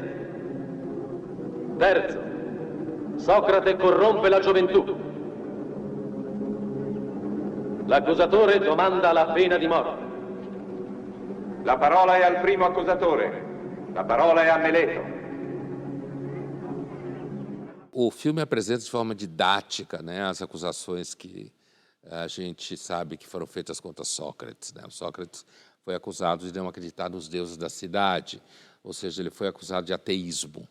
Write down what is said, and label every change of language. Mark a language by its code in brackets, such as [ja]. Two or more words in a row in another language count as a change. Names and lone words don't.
[it] Terzo, Socrate corrompe la gioventù. L'accusatore domanda la pena di morte. La parola è al primo accusatore. La parola è a Meleto. [pt] O filme apresenta de forma didática, né, as acusações que a gente sabe que foram feitas contra Sócrates, né? O Sócrates foi acusado de não acreditar nos deuses da cidade, ou seja, ele foi acusado de ateísmo.